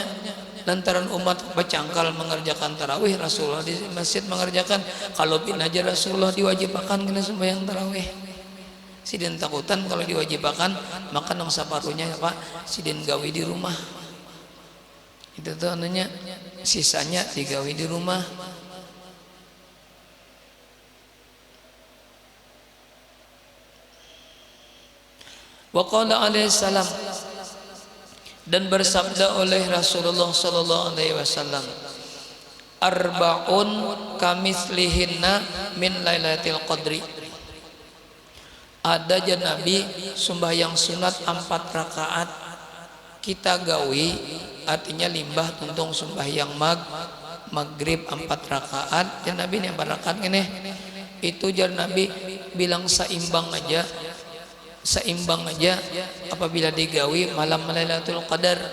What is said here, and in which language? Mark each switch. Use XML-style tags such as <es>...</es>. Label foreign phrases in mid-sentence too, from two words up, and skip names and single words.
<bjn>Lantaran umat bercangkal mengerjakan tarawih, Rasulullah di masjid mengerjakan. Kalau pin aja Rasulullah diwajibkan kena sembahyang tarawih. Sidin takutan kalau diwajibkan, maka nang saparuhnya Pak sidin gawi di rumah. Itu tuh ananya sisanya digawi di rumah.</bjn> <ar>وقال عليه السلام,</ar> <bjn>dan bersabda oleh Rasulullah</bjn> <ar>صلى الله عليه وسلم, أربع كمثلهن من ليلة القدر.</ar> <bjn>Ada aja Nabi sembahyang sunat 4 rakaat kita gawi, artinya limbah tuntung sembahyang maghrib 4 rakaat. Dan Nabi ini 4 rakaat ini itu jar Nabi bilang seimbang aja apabila digawi malam Lailatul Qadar.</bjn>